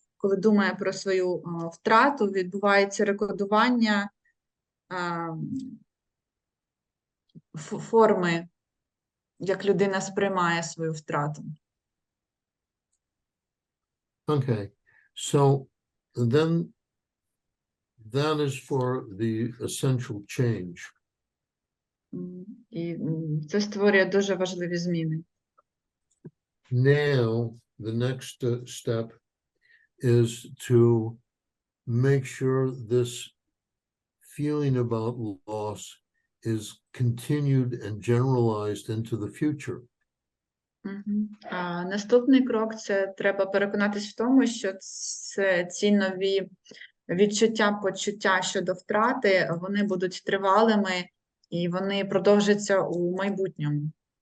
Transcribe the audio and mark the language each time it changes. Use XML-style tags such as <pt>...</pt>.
<uk>Коли думає про свою втрату, відбувається рекодування форми, як людина сприймає свою втрату.</uk> <en>Okay, so then that is for the essential change.</en> <uk>І це створює дуже важливі зміни.</uk> <en>Now, the next step is to make sure this feeling about loss is continued and generalized into the future.</en> <uk>Наступний крок – це треба переконатись в тому, що ці нові відчуття-почуття щодо втрати, вони будуть тривалими і вони продовжаться у майбутньому.</uk>